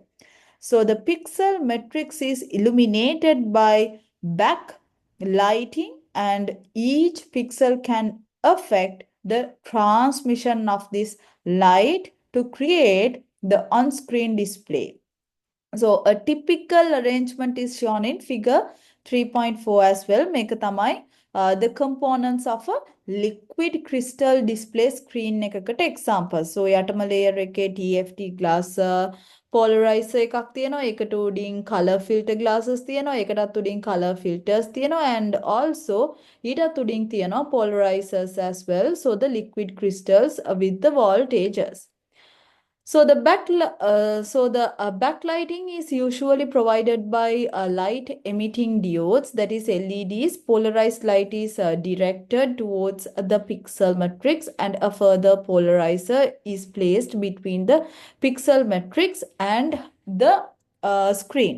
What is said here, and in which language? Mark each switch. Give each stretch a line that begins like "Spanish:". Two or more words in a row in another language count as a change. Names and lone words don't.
English: So the pixel matrix is illuminated by backlighting, and each pixel can affect the transmission of this light to create the on-screen display. So a typical arrangement is shown in figure 3.4 as well.
Sinhala: මේක තමයි
English: the components of a liquid crystal display screen එකකට example. So යටම layer එකේ TFT glass polarizer
Sinhala: එකක් තියෙනවා. ඒකට උඩින්
English: color filter glasses
Sinhala: තියෙනවා. ඒකටත් උඩින්
English: color filters
Sinhala: තියෙනවා.
English: And also
Sinhala: ඊටත් උඩින් තියෙනවා
English: polarizers as well. So the liquid crystals with the voltages. So the backlighting is usually provided by light emitting diodes, that is LEDs. Polarized light is directed towards the pixel matrix, and a further polarizer is placed between the pixel matrix and the screen.